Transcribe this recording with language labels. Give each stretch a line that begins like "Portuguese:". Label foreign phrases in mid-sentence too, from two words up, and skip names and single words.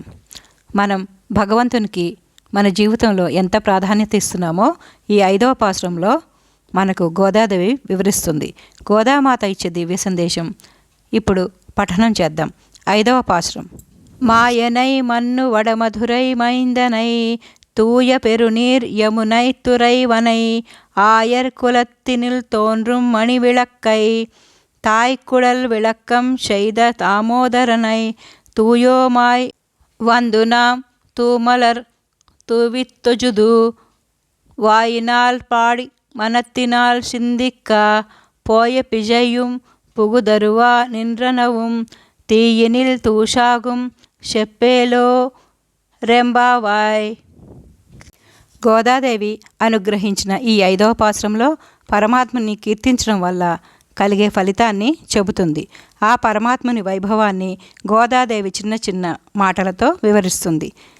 Telugu: మనం భగవంతునికి మన జీవితంలో ఎంత ప్రాధాన్యత ఇస్తున్నామో ఈ 5వ పాసురంలో మనకు గోదాదేవి వివరిస్తుంది. గోదామాత ఇచ్చే దివ్య సందేశం ఇప్పుడు పఠనం చేద్దాం.
Tamil: 5వ పాసురం. மாயனை மன்னு வடமதுரை மைந்தனை தூய பெருநீர் யமுனை துறைவனை ஆயர் குலத்தினில் தோன்றும் மணி விளக்கை தாய்க்குழல் விளக்கம் செய்த தாமோதரனை தூயோமாய் வந்து நாம் தூமலர் தூவித்தொஜுது வாயினால் பாடி மனத்தினால் சிந்திக்க போய பிழையும் புகுதருவா நின்றனவும் தீயினில் தூசாகும் செப்பேலோ ரெம்பாவாய்.
Telugu: గోదాదేవి అనుగ్రహించిన ఈ 5వ పాసురంలో పరమాత్మని కీర్తించడం వల్ల కలిగే ఫలితాన్ని చెబుతుంది. ఆ పరమాత్మని వైభవాన్ని గోదాదేవి చిన్న చిన్న మాటలతో వివరిస్తుంది.